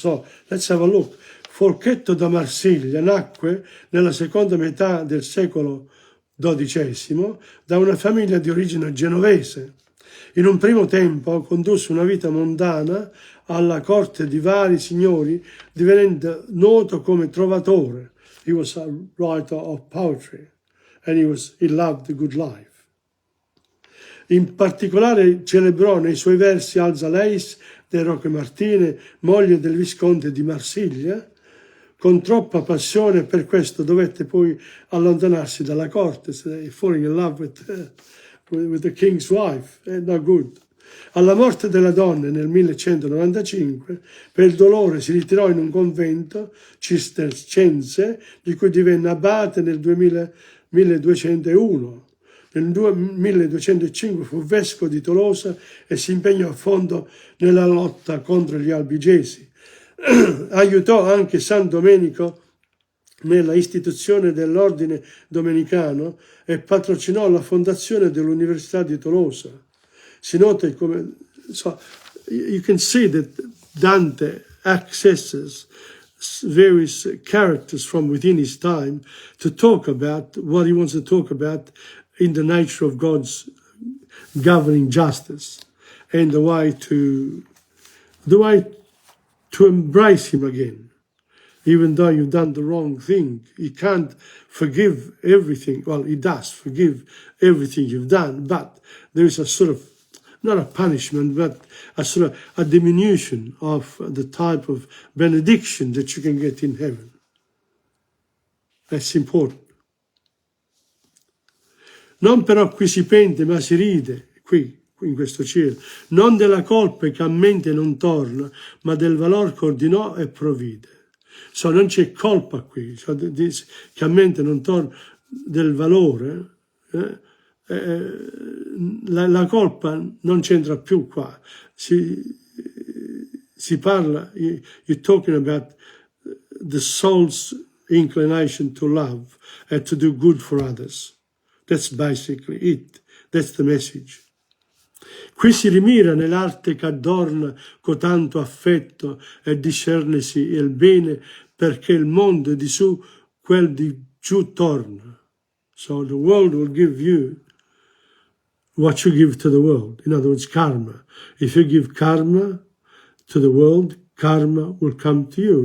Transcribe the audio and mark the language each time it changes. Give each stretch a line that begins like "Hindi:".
English: So, let's have a look.
Italian: Folchetto da Marsiglia nacque nella seconda metà del secolo XII da una famiglia di origine genovese. In un primo tempo condusse una vita mondana alla corte di vari signori, divenendo noto come trovatore.
English: He was a writer of poetry and he loved the good life.
Italian: In particolare celebrò nei suoi versi Alza Leis de Roque Martine, moglie del visconte di Marsiglia. Con troppa passione, per questo dovette poi allontanarsi dalla corte,
English: falling in love with the king's wife, no good.
Italian: Alla morte della donna nel 1195, per il dolore si ritirò in un convento cistercense, di cui divenne abate nel 1201. Nel 1205 fu vescovo di Tolosa e si impegnò a fondo nella lotta contro gli albigesi. Aiutò anche San Domenico nella istituzione dell'ordine domenicano e patrocinò la fondazione dell'Università di Tolosa. Si nota come,
English: so, you can see that Dante accesses various characters from within his time to talk about what he wants to talk about in the nature of God's governing justice and the way to embrace him again. Even though you've done the wrong thing, he can't forgive everything. Well, he does forgive everything you've done, but there is a sort of, not a punishment, but a sort of a diminution of the type of benediction that you can get in heaven. That's important.
Italian: Non però qui si pente, ma si ride, qui in questo cielo, non della colpa che a mente non torna, ma del valor che ordinò e provvide. So, non c'è colpa qui, so, che a mente non torna del valore, la colpa non c'entra più qua. Si parla,
English: you're talking about the soul's inclination to love and to do good for others. That's basically it. That's the message.
Italian: Qui si rimira nell'arte che adorna cotanto affetto e discernesi il bene perché il mondo di su quel di giù torna.
English: So the world will give you what you give to the world. In other words, karma. If you give karma to the world, karma will come to you.